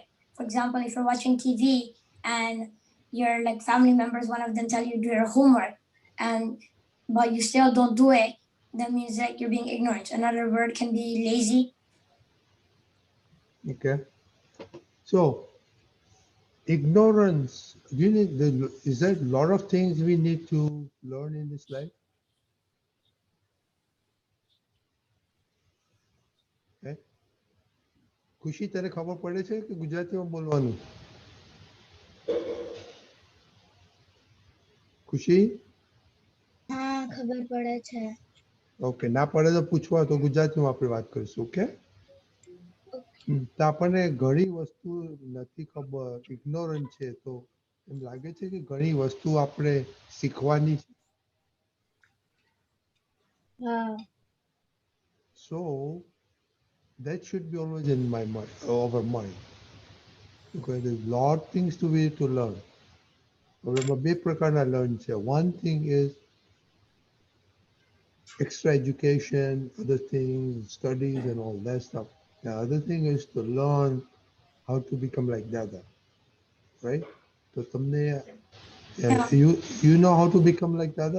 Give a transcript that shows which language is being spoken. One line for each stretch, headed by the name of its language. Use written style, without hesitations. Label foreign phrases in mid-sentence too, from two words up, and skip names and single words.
English: For example, if you're watching TV and your family members, one of them tell you do your homework, but you still don't do it, that means you're being ignorant. Another word can be lazy. Okay. So, ignorance, is there a lot of things we need to learn in this life? Okay.
Gujarati: ખુશી તને ખબર પડે છે કે ગુજરાતીમાં બોલવાનું? ખુશી? હા, ખબર પડે છે. ઓકે, ના પડે તો પૂછવા, તો ગુજરાતીમાં આપણે વાત કરીશું. ઓકે? તો આપણને ઘણી વસ્તુ નથી ખબર, ઇગ્નોરન્ટ છે, તો એમ લાગે છે કે ઘણી વસ્તુ આપણે શીખવાની છે. હા.
English: So that should be always in my mind, our mind. Because there's a lot of things to learn.
Gujarati: બે પ્રકારના learn છે.
English: One thing is extra education, other things, studies and all that stuff. The other thing is to learn how to become like Dada, right? So tamne, you know how to become like Dada.